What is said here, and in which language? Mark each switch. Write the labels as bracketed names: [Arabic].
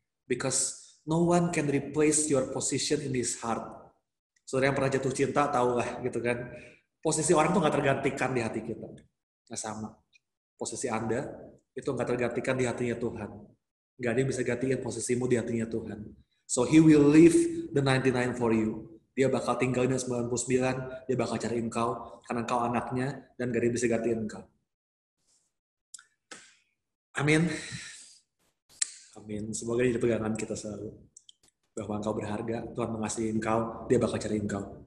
[English] Because no one can replace your position in His heart. [Indonesian] Saudara yang pernah jatuh cinta tahu lah gitu kan. Posisi orang tuh nggak tergantikan di hati kita. Nggak sama. Posisi Anda itu nggak tergantikan di hatinya Tuhan. Nggak ada yang bisa gantiin posisimu di hatinya Tuhan. [English] So He will leave the 99 for you. [Indonesian] Dia bakal tinggalin 99, dia bakal cari engkau karena engkau anaknya dan gak ada yang bisa gantiin engkau. Amin. Amin. Semoga jadi pegangan kita selalu. Bahwa engkau berharga, Tuhan mengasihi engkau, dia bakal cari engkau.